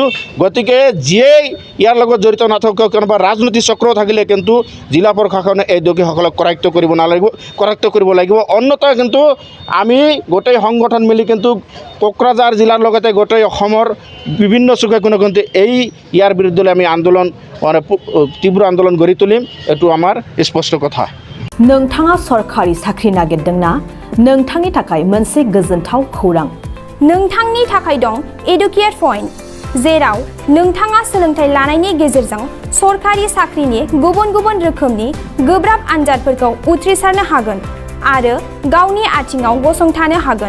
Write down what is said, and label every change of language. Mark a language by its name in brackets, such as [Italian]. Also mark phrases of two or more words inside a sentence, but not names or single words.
[Assamese] গতিকে যিয়েই ইয়াৰ লগত জড়িত নাথাকক, কোনোবা ৰাজনীতি চক্ৰ থাকিলে কিন্তু জিলা প্ৰশাসনে এই দোষীসকলক কৰায়ত্ব কৰিব লাগিব। অন্যথা কিন্তু আমি গোটেই সংগঠন মিলি কিন্তু কোকৰাঝাৰ জিলাৰ লগতে গোটেই অসমৰ বিভিন্ন চুকে কোণে কিন্তু ইয়াৰ বিৰুদ্ধে আমি আন্দোলন মানে তীব্र আন্দোলন গঢ়ি তুলিম, এইটো আমাৰ স্পষ্ট কথা। [Bodo] नोंथाङा सरखारि साख्रि नागिरदोंना? नोंथांनि थाखाय मोनसे गोजोनथाव खौरां। नोंथांनि थाखाय दं एडुकेट पइन्ट, जेराव नोंथाङा सोलोंथाइ लानायनि गेजेरजों सरखारि साख्रिनि गुबुन गुबुन रोखोमनि गोब्राब आनजादफोरखौ उथ्रिसारनो हागोन आरो गावनि आथिङाव गसंथानो हागोन।